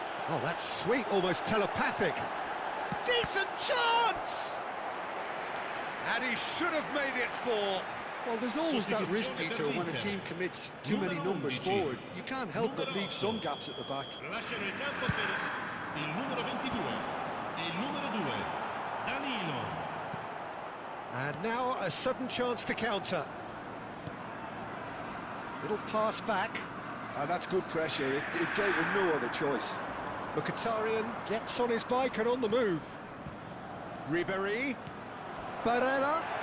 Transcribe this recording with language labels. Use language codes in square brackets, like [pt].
[en] Oh, that's sweet, almost telepathic. Decent chance! And he should have made it 4. Well, there's always that risk, Peter, when a team commits too many numbers forward. You can't help but leave some gaps at the back. [it] Lasciano il campo per il numero 22 e il numero 2, Danilo. [en] And now a sudden chance to counter. Little pass back. That's good pressure. It gave him no other choice. Mkhitaryan gets on his bike and on the move. Ribéry. Barella.